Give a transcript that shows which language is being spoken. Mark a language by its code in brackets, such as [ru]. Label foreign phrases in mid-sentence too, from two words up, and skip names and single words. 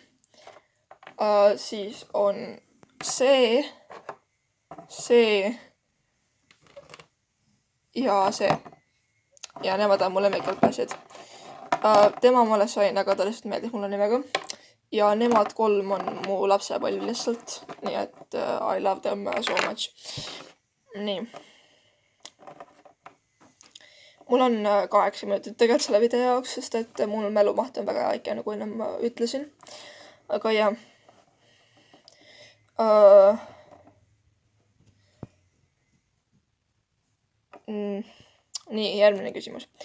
[et] Siis on see ja see. Ja nemad on mu lemmik LPS-id. Tema ma alles sain, aga ta lihtsalt meeldib mulle nimega. Ja nemad 3 on mu lapsepõlv lihtsalt. Nii et [en] I love them so much. [et] Nii. Mul on 8 minutit tegelikult selle video jaoks, sest et mul mälumaht on väga väike, nagu enne ma ütlesin. Aga jah. Nii, järgmine küsimus.